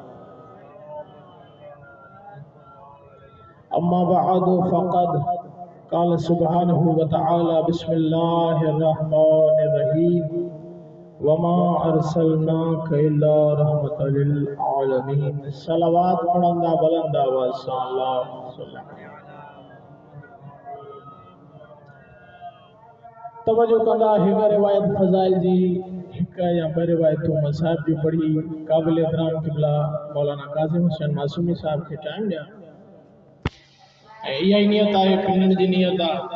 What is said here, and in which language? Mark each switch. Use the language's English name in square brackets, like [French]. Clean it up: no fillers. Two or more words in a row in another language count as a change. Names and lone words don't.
[Arabic] أما بعد فقد قال سبحانه وتعالى بسم الله الرحمن الرحيم وما أرسلناك إلا رحمة للعالمين. [Sindhi] सलावत पढ़ंदा बुलंद आवाज़ सां अल्लाहुम्मा तवज्जो कंदा हिक रिवायत फज़ाइल जी हिक या ॿ रिवायतूं मसाहब जी पढ़ी काबिल एहतराम क़िबला मौलाना काज़िम हुसैन मासूमी साहब खे टाइम ॾियां ऐं इहा ई नियत आहे पिणण जी नियत आहे।